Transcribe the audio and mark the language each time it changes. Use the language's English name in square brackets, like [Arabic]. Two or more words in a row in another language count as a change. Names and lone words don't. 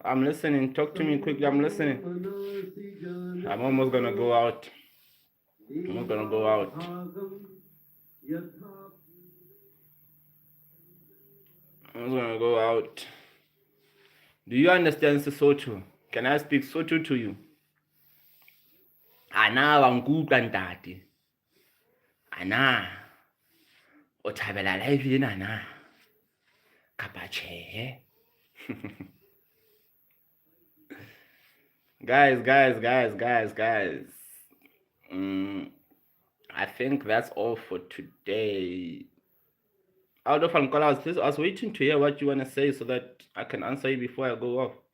[English] I'm listening. Talk to me quickly. I'm listening. I'm almost gonna go out. I'm not gonna go out. I'm gonna go out. Do you understand Sesotho? Can I speak Sotho to you? [Southern Sotho] Ana wa nkutlwa ntate. Ana o thabela live ena na? Kapa tjhe? [English] Guys. I think that's all for today. Out of Angola, I was waiting to hear what you want to say so that I can answer you before I go off.